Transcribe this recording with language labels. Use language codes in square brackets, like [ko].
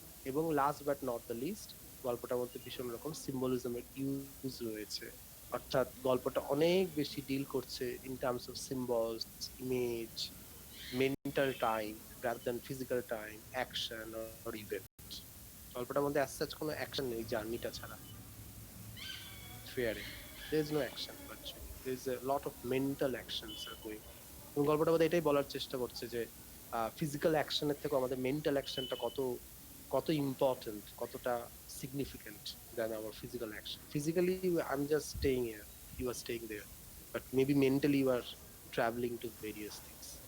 [bn] এবং last but not the list, গল্পটার মধ্যে ভীষণ রকম সিম্বলিজমের ইউজ রয়েছে। অর্থাৎ গল্পটা অনেক বেশি ডিল করছে in terms of symbols, image, mental time rather than physical time, action or event. গল্পটার মধ্যে অ্যাজ সাচ কোনো অ্যাকশন নেই জার্নিটা ছাড়া। [en] ফেয়ারে there is no action virtually, there is a lot of mental actions are going on। [bn] এবং গল্পটা মধ্যে এটাই বলার চেষ্টা করছে যে ফিজিক্যাল অ্যাকশনের থেকে আমাদের মেন্টাল অ্যাকশনটা কত কত ইম্পর্টেন্ট, কতটা significant then hour physical action. [en] Physically I am just staying here, you are staying there, but maybe mentally you are travelling to various things.